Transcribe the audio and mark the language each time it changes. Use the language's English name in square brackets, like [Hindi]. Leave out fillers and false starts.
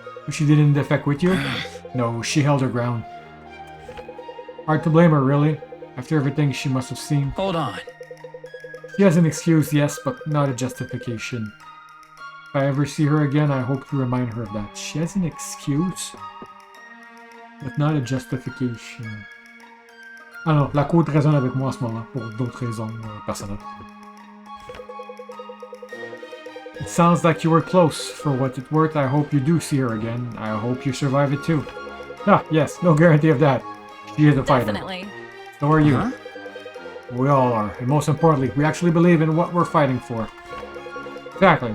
[English] She didn't defect with you? No, she held her ground. Hard to blame her, really, after everything she must have seen. Hold on. She has an excuse, yes, but not a justification. If I ever see her again, I hope to remind her of that. She has an excuse, but not a justification. [French] Ah non, la côte résonne avec moi en ce moment, pour d'autres raisons personnelles. [English] It sounds like you were close. For what it's worth, I hope you do see her again. I hope you survive it too. Ah, yes, no guarantee of that. She is a fighter. Definitely. So are you. We all are. And most importantly, we actually believe in what we're fighting for. Exactly.